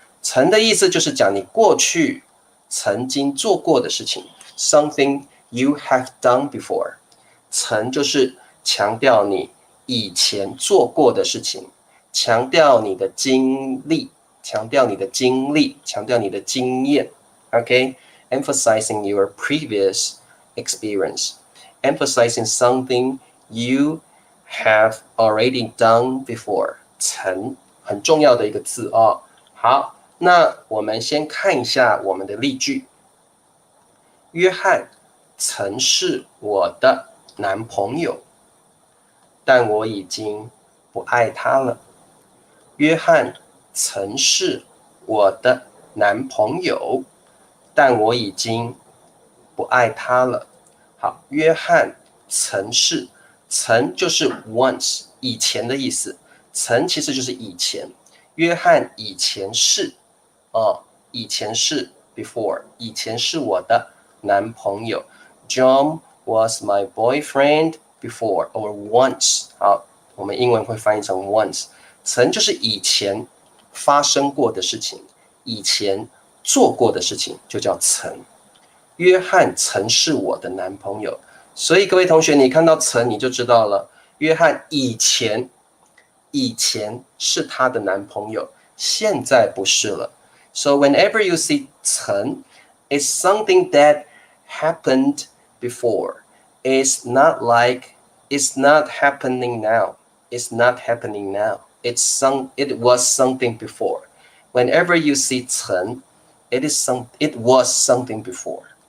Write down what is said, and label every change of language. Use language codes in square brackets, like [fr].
[zh] 曾的意思就是讲你过去曾经做过的事情 ， [en] something you have done before。 [zh] 曾就是强调你以前做过的事情，强调你的经历，强调你的经历，强调你的经验。 [en] OK，emphasizing your previous experience， emphasizing something you have already done before。 [zh] 曾很重要的一个字哦。好。那我们先看一下我们的例句。约翰曾是我的男朋友，但我已经不爱他了。约翰曾是我的男朋友，但我已经不爱他了。好，约翰曾是，曾就是 once 以前的意思，曾其实就是以前。约翰以前是。以前是 before， 以前是我的男朋友。 [en] John was my boyfriend before or once。 [zh] 好，我们英文会翻译成 once。曾就是以前发生过的事情，以前做过的事情就叫曾。约翰曾是我的男朋友，所以各位同学，你看到曾你就知道了，约翰以前是他的男朋友，现在不是了。 [en] So whenever you see 曾 it's something that happened before. It's not like it's not happening now. It's not happening now. It was something before. Whenever you see 曾 it was something before.